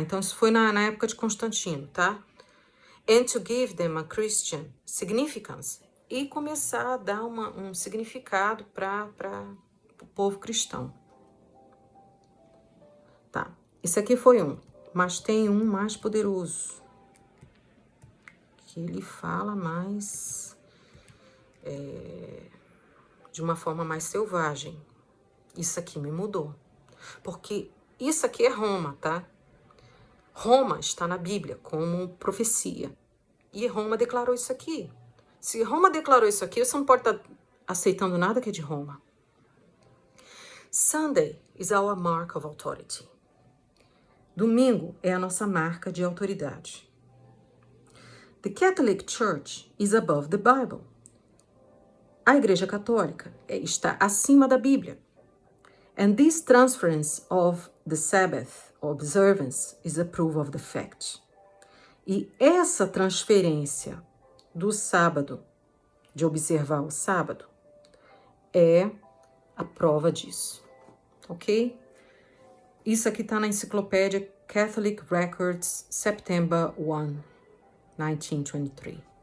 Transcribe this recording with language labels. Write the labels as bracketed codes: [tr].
[pt] Então, isso foi na época de Constantino, tá? [en] And to give them a Christian significance. [pt] E começar a dar um significado para o povo cristão. Tá, isso aqui foi um. Mas tem um mais poderoso. Que ele fala mais... de uma forma mais selvagem. Isso aqui me mudou. Porque isso aqui é Roma, tá? Roma está na Bíblia como profecia. E Roma declarou isso aqui. Se Roma declarou isso aqui, você não pode estar aceitando nada que é de Roma. [en] Sunday is our mark of authority. [pt] Domingo é a nossa marca de autoridade. [en] The Catholic Church is above the Bible. [pt] A Igreja Católica está acima da Bíblia. [en] And this transference of the Sabbath observance is a proof of the fact. [pt] E essa transferência do sábado, de observar o sábado, é a prova disso. ok? Isso aqui está na enciclopédia Catholic Records, September 1, 1923.